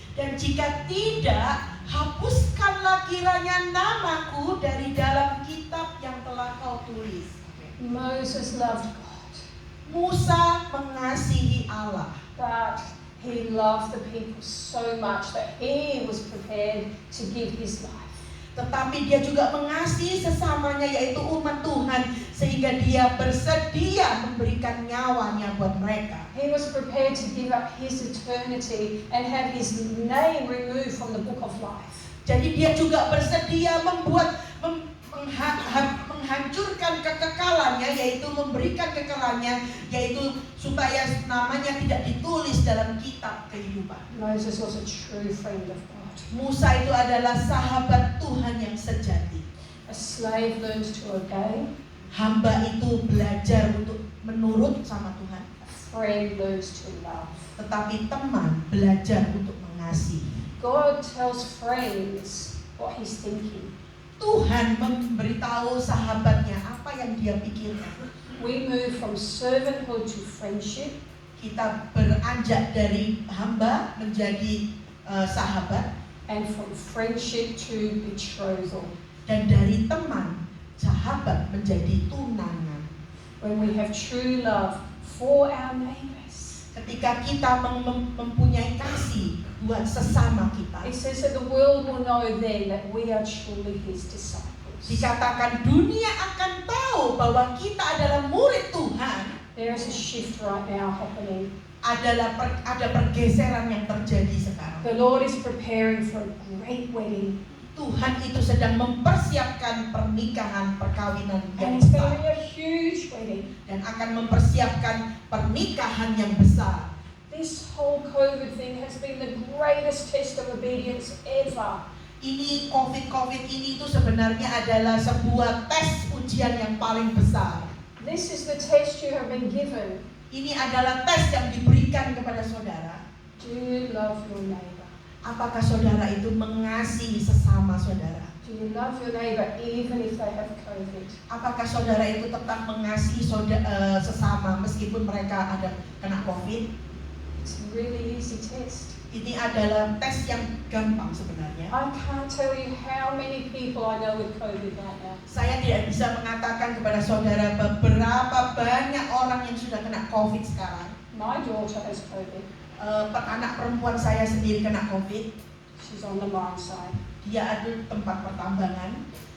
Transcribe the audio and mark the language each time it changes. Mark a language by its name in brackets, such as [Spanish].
[Indonesian] Dan jika tidak, hapuskanlah kiranya namaku dari dalam kitab yang telah kau tulis. [English] Moses loved God, [Indonesian] Musa mengasihi Allah. [English] but he loved the people so much that he was prepared to give his life. [Indonesian] Tetapi dia juga mengasihi sesamanya, yaitu umat Tuhan, sehingga dia bersedia memberikan nyawanya buat mereka. [English] He was prepared to give up his eternity and have his name removed from the book of life. [Indonesian] Jadi dia juga bersedia menghancurkan kekekalannya, yaitu memberikan kekekalannya, yaitu supaya namanya tidak ditulis dalam kitab kehidupan. [English] Moses was a true friend of God. [Indonesian] Musa itu adalah sahabat Tuhan yang sejati. [English] A slave learns to obey. [Indonesian] Hamba itu belajar untuk menurut sama Tuhan. [English] A friend learns to love. [Indonesian] Tetapi teman belajar untuk mengasihi. [English] God tells friends what he's thinking. [Indonesian] Tuhan memberitahu sahabatnya apa yang dia pikirkan. [English] We move from servanthood to friendship. [Indonesian] Kita beranjak dari hamba menjadi sahabat, [English] And from friendship to betrothal. [Indonesian] dan dari teman sahabat menjadi tunangan. [English] When we have true love for our neighbors. [Indonesian] Ketika kita mempunyai kasih buat sesama kita, [English] It says that the world will know then that we are truly his disciples. [Indonesian] dikatakan dunia akan tahu bahwa kita adalah murid Tuhan. [English] There is a shift right now happening. [Indonesian] Ada pergeseran yang terjadi sekarang. [English] The Lord is preparing for a great wedding. [Indonesian] Tuhan itu sedang mempersiapkan pernikahan perkawinan yang [English] And it's going to [Indonesian] besar [English] be a huge wedding. [Indonesian] dan akan mempersiapkan pernikahan yang besar. [English] This whole COVID thing has been the greatest test of obedience ever. [Indonesian] Ini COVID ini itu sebenarnya adalah sebuah tes ujian yang paling besar. [English] This is the test you have been given. [Indonesian] Ini adalah tes yang diberikan kepada saudara. [English] Do you love your neighbor? [Indonesian] Apakah saudara itu mengasihi sesama saudara? [English] Do you love your neighbor even if they have COVID? [Indonesian] Apakah saudara itu tetap mengasihi sesama meskipun mereka ada kena COVID? [English] It's a really easy test. [Indonesian] Ini adalah tes yang gampang sebenarnya. [English] I can't tell you how many people I know with COVID right now. [Indonesian] Saya tidak bisa mengatakan kepada saudara beberapa banyak orang yang sudah kena COVID sekarang. [English] My daughter has COVID. [Indonesian] Anak perempuan saya sendiri kena COVID. [English] She's on the mine site. [Indonesian] Dia ada tempat pertambangan.